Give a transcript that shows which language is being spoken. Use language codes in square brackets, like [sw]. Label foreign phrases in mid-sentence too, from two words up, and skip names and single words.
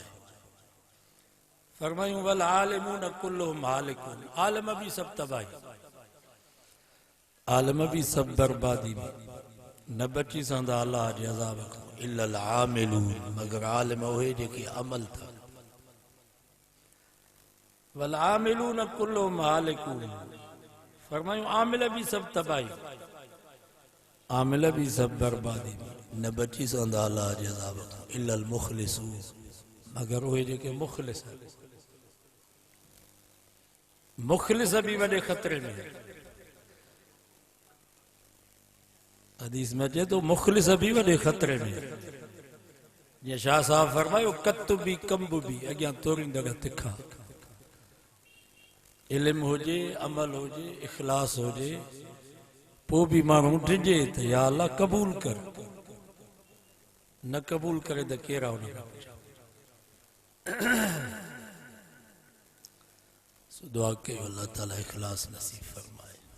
[sd] फरमायूं [ar] والعالمون كلهم هالكون, [sd] आलिम भी सभु तबाही, आलिम भी सभु बर्बादी में, न बची सघंदा अलाह जे अज़ाब खां [ar] إلا العاملون, [sd] मगर आलिम उहे जेके अमल था। [ar] والعاملون كلهم هالكون, [sd] फरमायूं आमिल भी सभु तबाही, आमिल भी सब बर्बादी में, न बची सघंदा अल्लाह जे अज़ाब खां [ar] إلا المخلصون, [sd] मगर उहे जेके मुख़लिस, मुख़लिस भी वॾे ख़तरे में। हदीस में अचे तो मुख़लिस भी वॾे ख़तरे में। जीअं शाह साहब फरमायो कत भी कंब भी अॻियां तोरींदड़ तिखा। इल्म हुजे, अमल हुजे, इख़लास हुजे, पोइ भी माण्हू डिॼे त [ar] يا الله [sd] क़बूल कर, न क़बूल करे त केरा हुन खां दुआ कयो अल्लाह ताला इख़लास नसीब फरमाए।